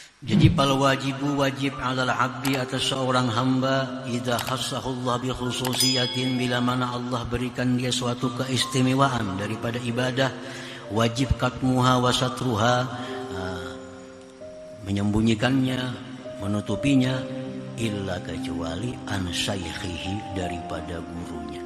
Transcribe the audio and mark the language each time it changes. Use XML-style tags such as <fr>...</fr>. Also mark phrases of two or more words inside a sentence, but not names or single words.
<ar>Jadi fal wajibu wajib 'alal 'abdi</ar> <id>atas seorang hamba</id> <ar>idza khassahullah bi khususiyatin,</ar> <id>bila mana Allah berikan dia suatu keistimewaan daripada ibadah,</id> <ar>wajib katmuha wa satruha,</ar> <id>menyembunyikannya, menutupinya, illa kecuali</id> <ar>an syaikhihi,</ar> <id>daripada gurunya.</id>